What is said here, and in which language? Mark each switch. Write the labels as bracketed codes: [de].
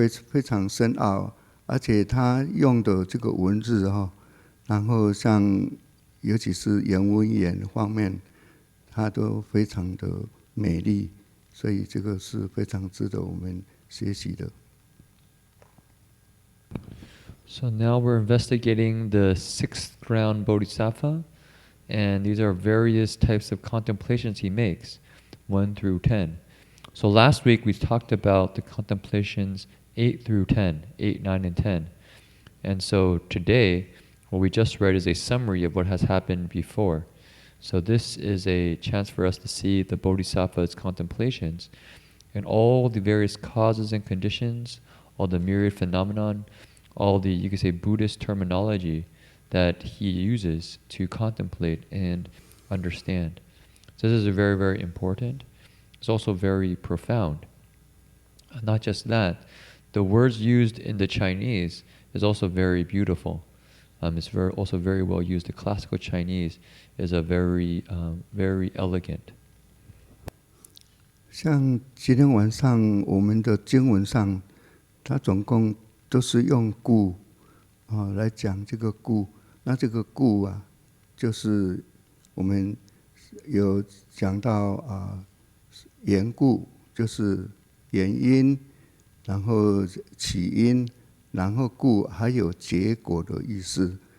[zh] 非常深奥，而且他用的这个文字然后像尤其是言文言方面，它都非常的美丽，所以这个是非常值得我们学习的。 [en] So now we're investigating the sixth ground bodhisattva, and these are various types of contemplations he makes, 1 through 10. So last week we talked about the contemplations 8 through 10, 8, 9, and 10. And so today, what we just read is a summary of what has happened before. So this is a chance for us to see the bodhisattva's contemplations and all the various causes and conditions, all the myriad phenomenon, all the, you could say, Buddhist terminology that he uses to contemplate and understand. So this is very, very important. It's also very profound. Not just that, the words used in the Chinese is also very beautiful. It's also very well used. The classical Chinese is a very, very elegant. [zh] 像今天晚上我们的经文上，它总共都是用故来讲这个故。那这个故啊，就是我们有讲到缘故，就是原因，然后起因，然后故，还有结果的意思。